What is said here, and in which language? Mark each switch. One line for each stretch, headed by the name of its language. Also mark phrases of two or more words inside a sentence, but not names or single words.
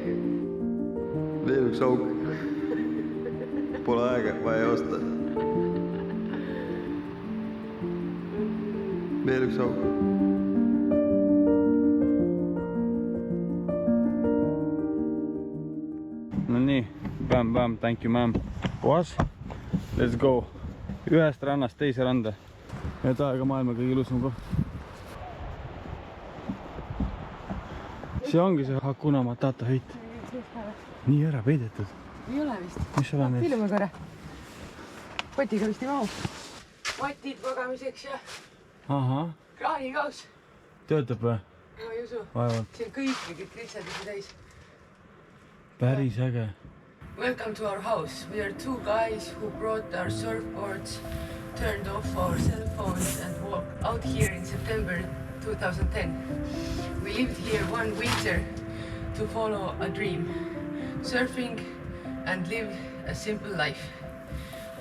Estonian: Veel üks auk. Pole aega, vaja joosta. Veel üks auk. No nii,
English: bam, thank you ma'am. Boss, let's go.
Estonian: Ühest rannast teise randa. Et aega maailma kõige ilusam koht. See ongi see Hakuna Matata heit. Nii ära peidetud. Ei ole vist. Mis ole mees? Filmi korra. Kotiga vist ei mahu. Matid magamiseks ja kraanikaus. Töötab või? Ma ei usu. Vaevalt. See on kõik mingid kritsad täis. Päris äge.
English: Welcome to our house. We are two guys who brought our surfboards, turned off our cell phones and walked out here in September 2010. We lived here one winter to follow a dream, surfing and live a simple life.